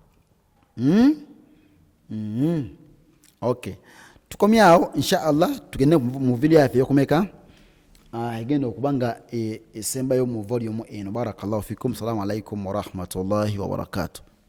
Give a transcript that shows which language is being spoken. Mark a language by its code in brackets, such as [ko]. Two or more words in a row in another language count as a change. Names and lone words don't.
[lg] Okay, tukomyao inshallah tugende mu video yafe yokumeka egenda okubanga esemba yo mu volume eno. [ar] بارك الله فيكم. السلام عليكم ورحمة الله وبركاته.